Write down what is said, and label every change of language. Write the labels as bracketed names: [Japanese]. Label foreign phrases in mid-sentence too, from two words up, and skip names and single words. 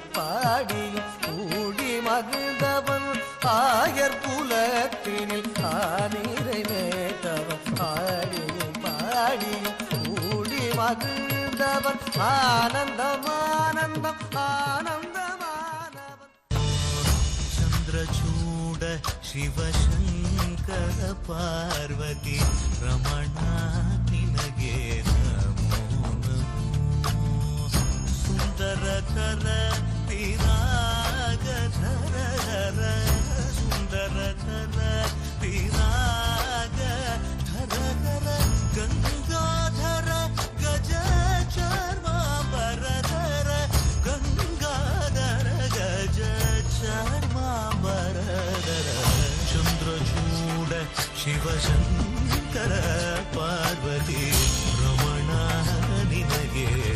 [Tamil] பாடியும் கூடி மகிழ்ந்தவன் ஆயர் குலத்தினில் நிறைவேற்றவன் ஆடியும் பாடியும் கூடி மகிழ்ந்தவன் ஆனந்தம் ஆனந்தம் ஆனந்தமானவன். [Kannada] ಚಂದ್ರಚೂಡ ಶಿವಶಂಕರ ಪಾರ್ವತಿ ರಮಣ ನಿನಗೆ ನಮೋ ನಮೋ. ಸುಂದರ ಕರ ಪಿರಾಗಧರ ಸುಂದರ ಕರ ಪಿರಾಗಧರ ಗಂಗಾಧರ ಗಜ ಚರ್ಮಾಂಬರಧರ ಗಂಗಾಧರ ಗಜ ಚರ್ಮಾಂಬರಧರ ಚಂದ್ರಚೂಡ ಶಿವಶಂಕರ ಪಾರ್ವತಿ ರಮಣ ನಿನಗೆ